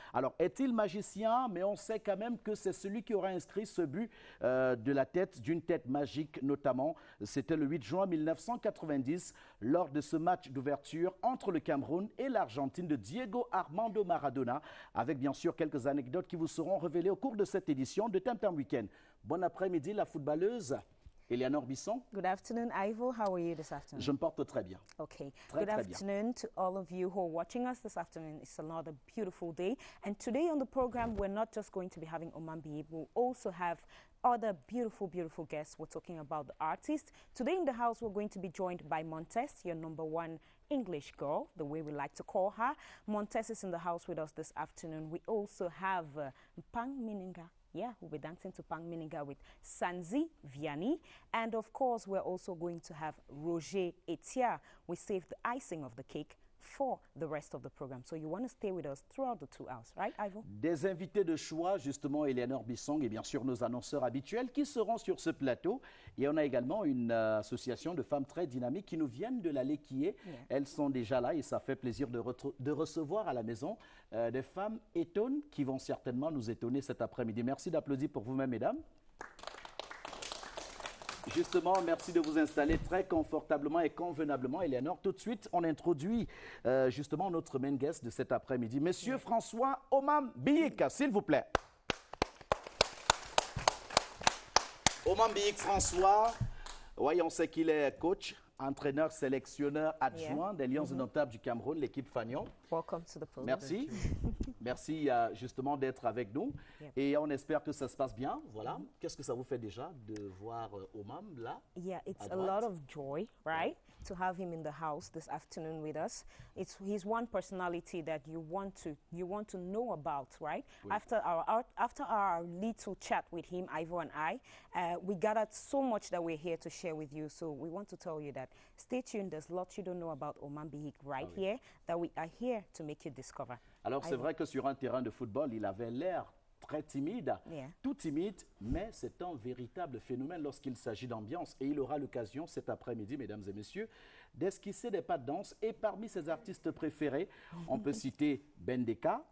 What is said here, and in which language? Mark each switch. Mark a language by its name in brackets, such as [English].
[French] Alors, est-il magicien? Mais on sait quand même que c'est celui qui aura inscrit ce but de la tête, d'une tête magique notamment. C'était le 8 juin 1990, lors de ce match d'ouverture entre le Cameroun et l'Argentine de Diego Armando Maradona, avec bien sûr quelques anecdotes qui vous seront révélées au cours de cette édition de Tam Tam Weekend. Bon après-midi, la footballeuse Eleanor Bisson. [English] Good afternoon, Ivo. How are you this afternoon? [French] Je me porte très bien. [English] Okay. [French] Très, [English] Good [French] très [English] afternoon to all of you who are watching us this afternoon. It's another beautiful day. And today on the program, we're not just going to be having Omam-Biyik. We'll also have other beautiful, beautiful guests. We're talking about the artists. Today in the house, we're going to be joined by Montez, your #1 English girl, the way we like to call her. Montez is in the house with us this afternoon. We also have Pang Mininga. Yeah, we'll be dancing to Pang Mininga with Sanzi Vianney. And of course, we're also going to have Roger Etia. We saved the icing of the cake for the rest of the program. So you want to stay with us throughout the 2 hours, right, Ivo? [French] Des invités de choix, justement, Eleanor Bisson et bien sûr nos annonceurs habituels qui seront sur ce plateau. Et on a également une association de femmes très dynamiques qui nous viennent de la Léquier. [English] Yeah. [French] Elles sont déjà là et ça fait plaisir de recevoir à la maison des femmes étonnes qui vont certainement nous étonner cet après-midi. Merci d'applaudir pour vous-même, mesdames. Justement, merci de vous installer très confortablement et convenablement. Eleanor, tout de suite, on introduit justement notre main guest de cet après-midi. Monsieur François Omam-Biyik, s'il vous plaît. Omam-Biyik François, oui, on sait qu'il est coach, entraîneur, sélectionneur adjoint des Lions indomptables du Cameroun, l'équipe Fagnon. [English] Welcome to the program. [French] Merci. Merci justement d'être avec nous. [English] Yep. [French] Et on espère que ça se passe bien. Voilà. Qu'est-ce que ça vous fait déjà de voir Omam là? [English] Yeah, it's [French] à [English] a [French] droite? [English] lot of joy, right, to have him in the house this afternoon with us. He's one personality that you want to know about, right? [French] Oui. [English] After our little chat with him, Ivo and I, we gathered so much that we're here to share with you. So we want to tell you that stay tuned. There's lots you don't know about Omam-Biyik right here that we are here to make you discover. [French] Alors, c'est vrai que sur un terrain de football, il avait l'air très timide, [English] Yeah. [French] tout timide, mais c'est un véritable phénomène lorsqu'il s'agit d'ambiance. Et il aura l'occasion cet après-midi, mesdames et messieurs, d'esquisser des pas de danse. Et parmi ses artistes préférés, on peut citer Bendeka,